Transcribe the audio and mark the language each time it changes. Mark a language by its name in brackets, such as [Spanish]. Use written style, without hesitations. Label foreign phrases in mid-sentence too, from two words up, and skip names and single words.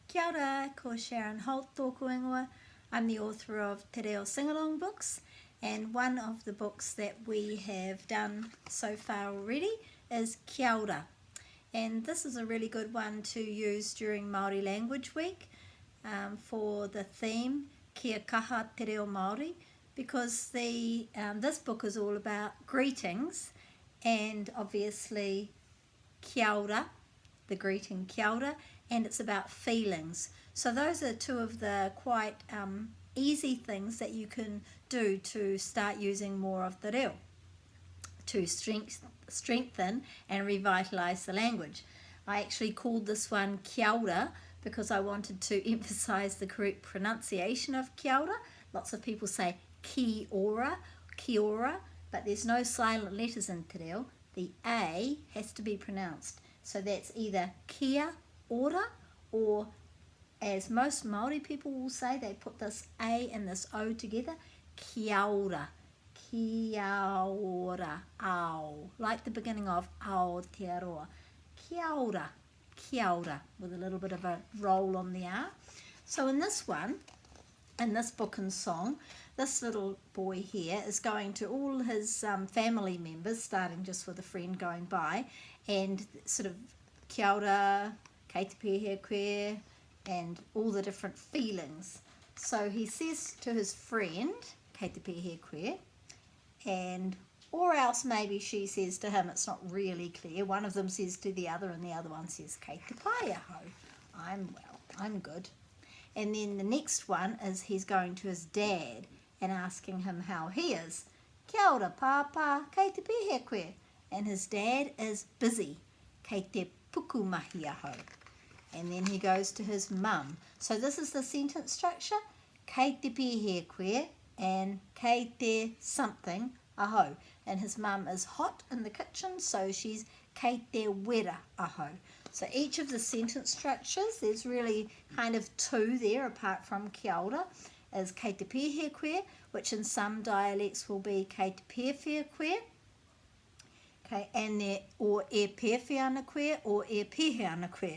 [Māori] Kia ora, ko Sharon Holt tōku ingoa. [English] I'm the author of Te Reo Singalong books, and one of the books that we have done so far already is Kia Ora. And this is a really good one to use during Māori Language Week for the theme [Māori] Kia kaha te reo Māori, [English] because this book is all about greetings and obviously [Māori] Kia ora, [English] the greeting [Māori] Kia ora, [English] and it's about feelings. So those are two of the quite easy things that you can do to start using more of the reo to strengthen and revitalise the language. I actually called this one [Māori] Kia ora [English] because I wanted to emphasise the correct pronunciation of [Māori] Kia ora. [English] Lots of people say [Māori] Kia ora, [English] but there's no silent letters in [Māori] te reo. [English] The A has to be pronounced. So that's either [Māori] Kia Ora, [English] or as most Māori people will say, they put this A and this O together, [Māori] Kia ora, Kia ora, ao, [English] like the beginning of Aotearoa, [Māori] Kia ora, [English] with a little bit of a roll on the R. So in this one, in this book and song, this little boy here is going to all his family members, starting just with a friend going by, and sort of [Māori] kia ora, kei te pēhea koe, [English] and all the different feelings. So he says to his friend, [Māori] kei te pēhea koe, [English] or else maybe she says to him, it's not really clear. One of them says to the other and the other one says, [Māori] kei te pai aho, [English] I'm well, I'm good. And then the next one is he's going to his dad and asking him how he is. [Māori] Kia ora pāpā, kei te pēhea koe. [English] And his dad is busy, [Māori] kei te puku mahi aho. [English] And then he goes to his mum. So this is the sentence structure, [Māori] kei te pēhea koe and kei te something aho. [English] And his mum is hot in the kitchen, so she's [Māori] kei te wera aho. [English] So each of the sentence structures, there's really kind of two there apart from [Māori] kia ora, [English] is [Māori] kei te pēhea koe, [English] which in some dialects will be [Māori] kei te pēwhia koe, [English] okay, and or [Māori] e pēwhia ana koe or e pēhea ana koe.